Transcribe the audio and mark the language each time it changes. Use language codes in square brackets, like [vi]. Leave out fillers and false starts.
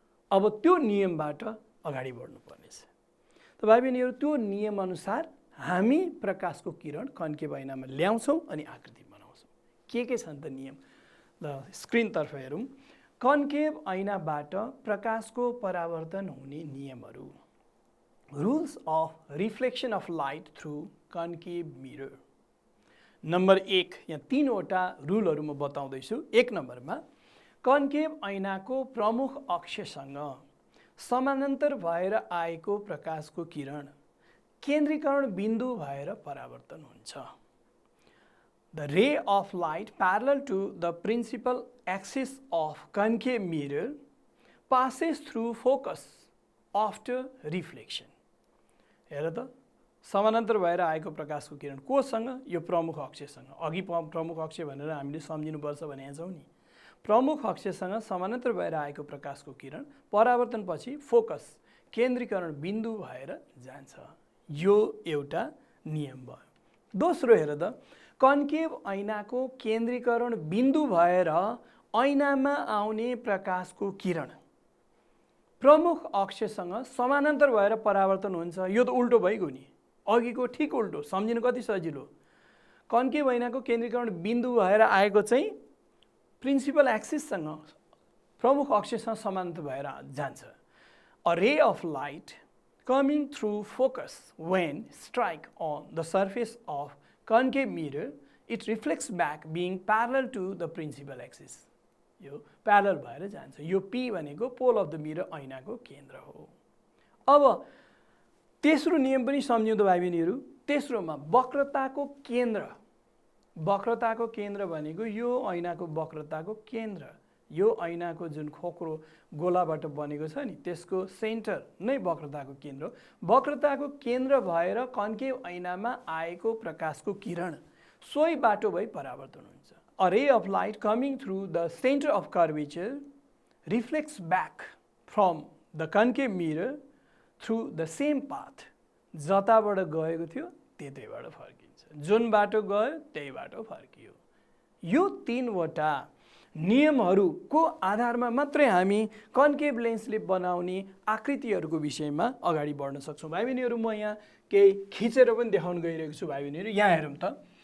[ne] अब त्यो नियमबाट अगाडि बढ्नुपर्नेछ। त भाइ बहिनीहरू, त्यो नियमअनुसार हामी प्रकाशको किरण कन्केभ ऐनामा ल्याउँछौँ अनि आकृति बनाउँछौँ। के छन् त नियम? ल स्क्रिनतर्फ हेरौँ। कन्केभ ऐनाबाट प्रकाशको परावर्तन हुने नियमहरू। [en] Rules of reflection of light through concave mirror. [ne] Number 1, यहाँ 3वटा रुलहरू म बताउँदैछु। 1 नम्बरमा कन्केभ ऐनाको प्रमुख अक्षसँग समानान्तर भएर आएको प्रकाशको किरण केन्द्रीकरण बिन्दु भएर परावर्तन हुन्छ। [en] The ray of light parallel to the principal axis of concave mirror passes through focus after reflection. [ne] हेर त, समानान्तर भएर आएको प्रकाशको किरण कोसँग? यो प्रमुख अक्षसँग। अघि प्रमुख अक्ष भनेर हामीले सम्झिनुपर्छ भनेका छौँ नि। प्रमुख अक्षसँग समानान्तर भएर आएको प्रकाशको किरण परावर्तनपछि फोकस केन्द्रीकरण बिन्दु भएर जान्छ। यो एउटा नियम भयो। दोस्रो हेर त, कन्केभ ऐनाको केन्द्रीकरण बिन्दु भएर ऐनामा आउने प्रकाशको किरण प्रमुख अक्षसँग समानान्तर भएर परावर्तन हुन्छ। यो त उल्टो भइगयो नि, अघिको ठिक उल्टो। सम्झिनु कति सजिलो। कन्केभ ऐनाको केन्द्रीकरण बिन्दु भएर आएको चाहिँ प्रिन्सिपल एक्सिससँग प्रमुख अक्षसँग समानान्तर भएर जान्छ। [en] A ray of light coming through focus when strike on the surface of concave mirror, it reflects back being parallel to the principal axis. [ne] यो प्यारल भएर जान्छ। यो P भनेको [en] pole of the mirror [ne] ऐनाको केन्द्र हो। अब तेस्रो नियम पनि सम्झिउँ त भाइ बहिनीहरू। तेस्रोमा वक्रताको केन्द्र। वक्रताको केन्द्र भनेको यो ऐनाको वक्रताको केन्द्र। यो ऐनाको जुन खोक्रो गोलाबाट बनेको छ नि, त्यसको सेन्टर नै वक्रताको केन्द्र हो। वक्रताको केन्द्र भएर कन्केभ ऐनामा आएको प्रकाशको किरण सोही बाटो भई परावर्तन हुन्छ। [en] A ray of light coming through the center of curvature reflects back from the concave mirror through the same path. [ne] जताबाट गएको थियो त्यतैबाट फर्किन्छ। जुन बाटो गयो त्यही बाटो फर्कियो। यो 3वटा नियमहरूको आधारमा मात्रै हामी कन्केभ लेन्सले बनाउने आकृतिहरूको विषयमा अगाडि बढ्न सक्छौँ। भाइ बहिनीहरू, म यहाँ केही खिचेर पनि देखाउन गइरहेको छु। भाइ बहिनीहरू यहाँ हेरौँ त।